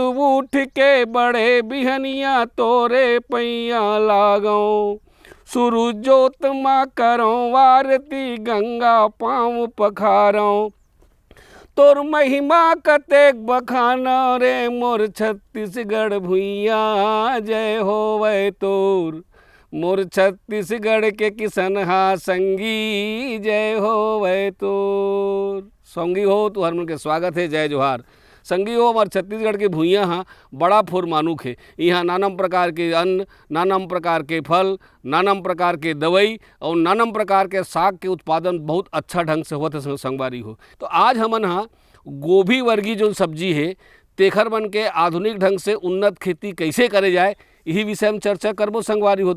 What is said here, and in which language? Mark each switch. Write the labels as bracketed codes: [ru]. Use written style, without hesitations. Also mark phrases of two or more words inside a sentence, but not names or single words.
[hne] उठ के बड़े बिहनिया तोरे पैया लागों, सूरजोत माँ करों आरती गंगा पाँव पखारों, तोर महिमा कतेक बखाना रे मोर छत्तीसगढ़ भुइया, जय होवे तोर मोर छत्तीसगढ़ के किसनहा संगी, जय होवे तोर। संगी हो तुहर मन के स्वागत है, जय जोहार। संगी हो हमारे छत्तीसगढ़ के भुइयाँ हाँ बड़ा फुरमानुक है। यहाँ नानम प्रकार के अन्न, नानम प्रकार के फल, नानम प्रकार के दवाई और नानम प्रकार के साग के उत्पादन बहुत अच्छा ढंग से होता है संगवारी हो। तो आज हमन हाँ गोभी वर्गी जो सब्जी है तेखर बन के आधुनिक ढंग से उन्नत खेती कैसे करे जाए यही विषय में चर्चा करबो संगवारी हो।